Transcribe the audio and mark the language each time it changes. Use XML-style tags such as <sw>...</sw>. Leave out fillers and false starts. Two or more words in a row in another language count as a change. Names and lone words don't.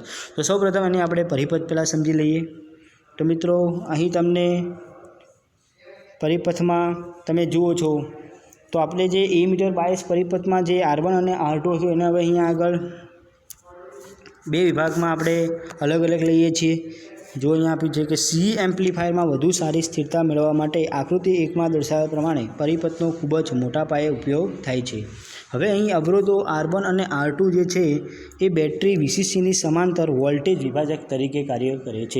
<gu>તો સૌપ્રથમ એને આપણે પરિપથ પહેલા સમજી લઈએ। તો મિત્રો અહીં તમને પરિપથમાં તમે જુઓ છો તો આપણે જે એ</gu> <en>meter bias</en> <gu>પરિપથમાં જે R1 અને R2 હતું એને હવે અહીં આગળ બે વિભાગમાં આપણે અલગ અલગ લઈએ છીએ। જો અહીંયા આપ્યું છે કે સી એમ્પ્લીફાયરમાં વધુ સારી સ્થિરતા મેળવવા માટે આકૃતિ 1માં દર્શાવ્યા પ્રમાણે પરિપથનો ખૂબ જ મોટા પાયે ઉપયોગ થાય છે. હવે અહીં અવરોધો R1 અને R2 જે છે એ બેટરી VCCની સમાંતર વોલ્ટેજ વિભાજક તરીકે કાર્ય કરે છે.</gu>